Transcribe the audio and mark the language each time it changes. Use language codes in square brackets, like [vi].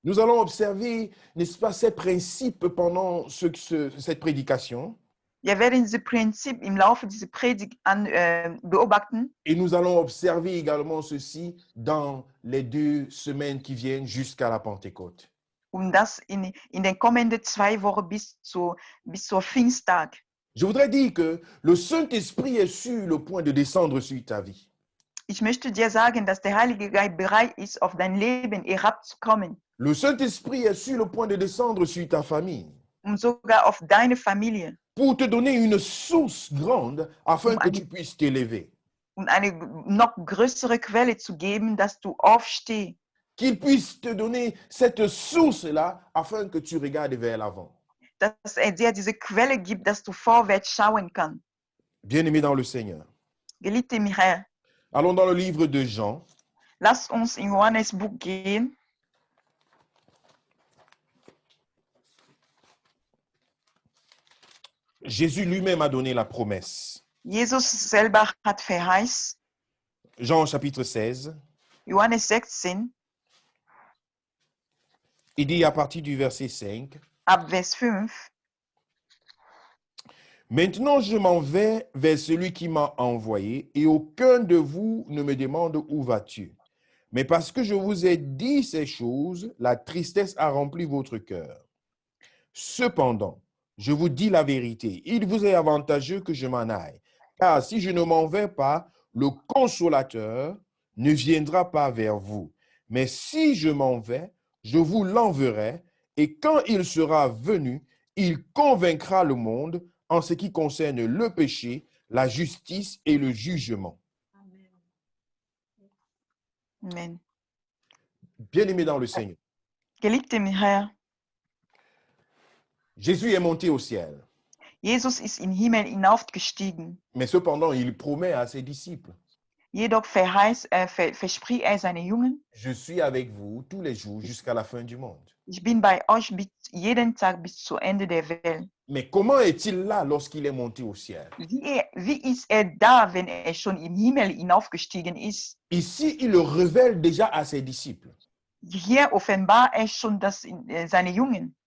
[fr] Nous allons observer, n'est-ce pas, ces principes pendant cette prédication. [de] Wir werden diese Prinzip im Laufe dieser Predigt beobachten. [fr] Et nous allons observer également ceci dans les 2 semaines qui viennent jusqu'à la Pentecôte. [de] Und das in den kommenden 2 Wochen bis zur Pfingsttag. [fr] Je voudrais dire que le Saint-Esprit est sur le point de descendre sur ta vie. [de] Ich möchte dir sagen, dass der Heilige Geist bereit ist, auf dein Leben herabzukommen. [fr] Le Saint-Esprit est sur le point de descendre sur ta famille [de] Und sogar auf deine Familie. [fr] pour te donner une source grande afin que tu puisses t'élever. [de] Und eine noch größere Quelle zu geben, dass du aufstehst. [fr] Qu'il puisse te donner cette source-là afin que tu regardes vers l'avant. [de] Dass dir diese Quelle gibt, dass du vorwärts schauen kannst. [fr] Bien-aimé dans le Seigneur. [de] Geliebte im Herrn, [fr] Allons dans le livre de Jean. [de] lass uns in Johannes Buch gehen. [fr] Jésus lui-même a donné la promesse. [de] Jesus selber hat verheißen, [fr] Jean chapitre 16, [de] Johannes 16, [fr] il dit à partir du verset 5, [de] ab Vers 5, [fr] Maintenant je m'en vais vers celui qui m'a envoyé, et aucun de vous ne me demande où vas-tu. Mais parce que je vous ai dit ces choses, la tristesse a rempli votre cœur. Cependant, je vous dis la vérité, il vous est avantageux que je m'en aille, car si je ne m'en vais pas, le Consolateur ne viendra pas vers vous. Mais si je m'en vais, je vous l'enverrai, et quand il sera venu, il convaincra le monde en ce qui concerne le péché, la justice et le jugement. Amen. Bien-aimé dans le Seigneur, [de] Geliebte im Herrn, [fr] Jésus est monté au ciel, [de] Jesus ist in den Himmel hinaufgestiegen. [fr] mais cependant, il promet à ses disciples, [de] Jedoch verspricht seine Jungen, [fr] je suis avec vous tous les jours jusqu'à la fin du monde. [de] ich bin bei euch jeden Tag bis zu Ende der Welt. [fr] Mais comment est-il là lorsqu'il est monté au ciel? [de] Wie ist da, wenn schon im Himmel hinaufgestiegen ist? [fr] Ici, il le révèle déjà à ses disciples. [de] Hier offenbart schon das seine Jungen.